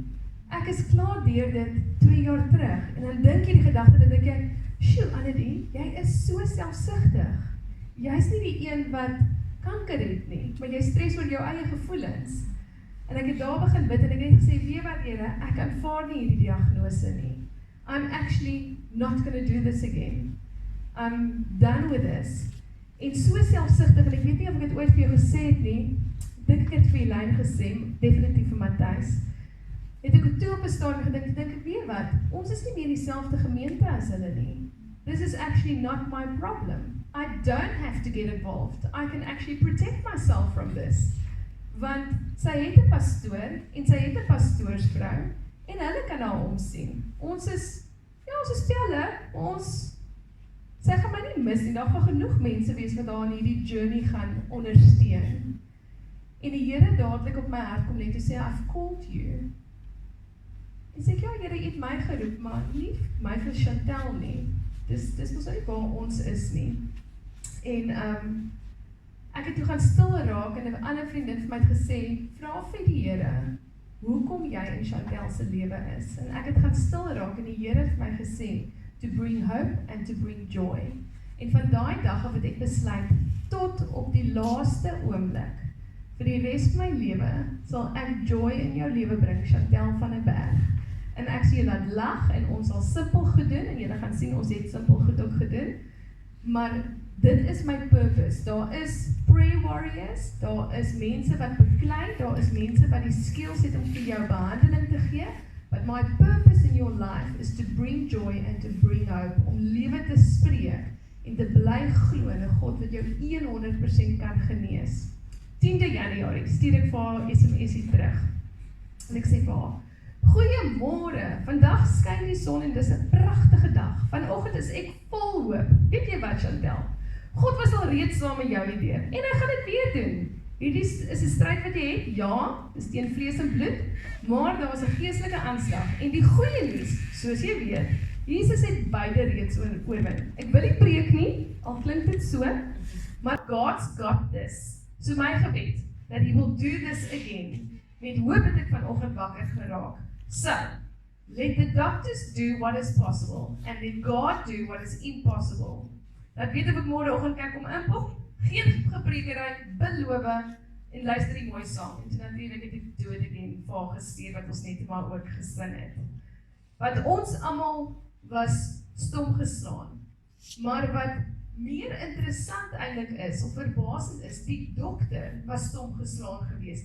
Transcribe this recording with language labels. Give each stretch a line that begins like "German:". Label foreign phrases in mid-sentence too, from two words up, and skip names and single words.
Afrikaans: Ek is klaar deur dit 2 jaar terug, en dan dink jy die gedagte, dan dink ek, sjoe, Annette, jy is so selfsugtig. Jy is nie die een wat kanker het nie, maar jy stres oor jou eie gevoelens. En ek het daar begin bid en ek het gesê, weet wat Here, ek aanvaar nie hierdie diagnose nie.
English: I'm actually not going to do this again. I'm done with this.
Afrikaans: En so selfsugtig, en ek weet nie of ek het ooit vir jou gesê het nie, dink ek het vir Elaine gesê, definitief vir Matthys, het ek toe op 'n stadium gedink, dink ek, weet wat, ons is nie meer dieselfde gemeente as hulle nie.
English: This is actually not my problem. I don't have to get involved. I can actually protect myself from this.
Afrikaans: Want sy het 'n pastoor, en sy het 'n pastoorsvrou, en hulle kan haar omsien. Ons is pelle, sy gaan my nie mis nie, daar gaan genoeg mense wees wat haar in hierdie journey gaan ondersteun. En die Here dadelik op my hart kom net toe sê,
English: I've called you.
Afrikaans: En sê ek, ja Here, U het my geroep, maar nie my vir Chantel nie. Dis mos nie waar ons is nie. En ek het toe gaan stil raak, en 'n ander vriendin vir my het gesê, vra vir die Here, hoekom jy in Chantel se lewe is. En ek het gaan stil raak, en die Here het vir my gesê,
English: to bring hope and to bring joy.
Afrikaans: En van daai dag af het ek besluit, tot op die laaste oomblik, vir die res van my lewe, sal ek joy in jou lewe bring, ChantelvdBergh. En ek sê jy laat lag, en ons sal simpel goed doen, en julle gaan sien, ons het simpel goed ook gedoen, maar dit is my purpose. Daar is
English: prayer warriors,
Afrikaans: daar is mense wat beklei, daar is mense wat die skills het om vir jou behandeling te gee,
English: but my purpose in your life is to bring joy and to bring hope,
Afrikaans: om lewe te spreek, en te bly glo in 'n God wat jou 100% kan genees. 10de Januarie stuur ek vir haar SMS terug, en ek sê vir haar, goeiemôre, vandag skyn die son en dis 'n pragtige dag. Vanoggend is ek vol hoop. Weet jy wat, Chantel? God was al reeds saam met jou hierdeur, en hy gaan dit weer doen. Hierdie is 'n stryd wat jy het, ja, dis teen vlees en bloed, maar daar was 'n geestelike aanslag. En die goeie nuus, soos jy weet, Jesus het beide reeds oorwin. Ek wil nie preek nie, al klink dit so, maar
English: God's got this.
Afrikaans: So my gebed,
English: that He will do this again.
Afrikaans: Met hoop het ek vanoggend wakker geraak.
English: So, let the doctors do what is possible, and let God do what is impossible.
Afrikaans: Dat weet ek môreoggend kan kom inpop, geen gepreekery, beloof, en luister die mooi saam. En toe natuurlik het ek dood again vir gestuur, wat ons net maar ook gesing het. Wat ons almal was stom geslaan, maar wat meer interessant eintlik is, of verbasend is, die dokter was stom geslaan geweest.